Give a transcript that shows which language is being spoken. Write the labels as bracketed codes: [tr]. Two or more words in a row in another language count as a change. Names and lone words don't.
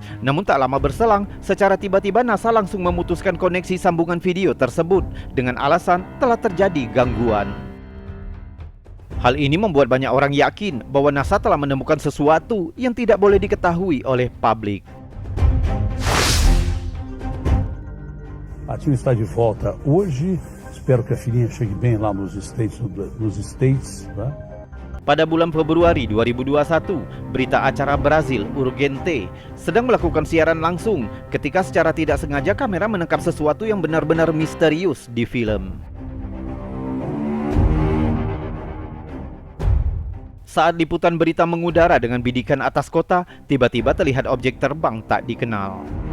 [id] Namun tak lama berselang, secara tiba-tiba NASA langsung memutuskan koneksi sambungan video tersebut dengan alasan telah terjadi gangguan. Hal ini membuat banyak orang yakin bahwa NASA telah menemukan sesuatu yang tidak boleh diketahui oleh publik. [pt] A time está de volta hoje. Espero que a filhinha chegue bem lá nos States, tá? [id] Pada bulan Februari 2021, berita acara Brazil Urgente sedang melakukan siaran langsung ketika secara tidak sengaja kamera menangkap sesuatu yang benar-benar misterius di film. Saat liputan berita mengudara dengan bidikan atas kota, tiba-tiba terlihat objek terbang tak dikenal.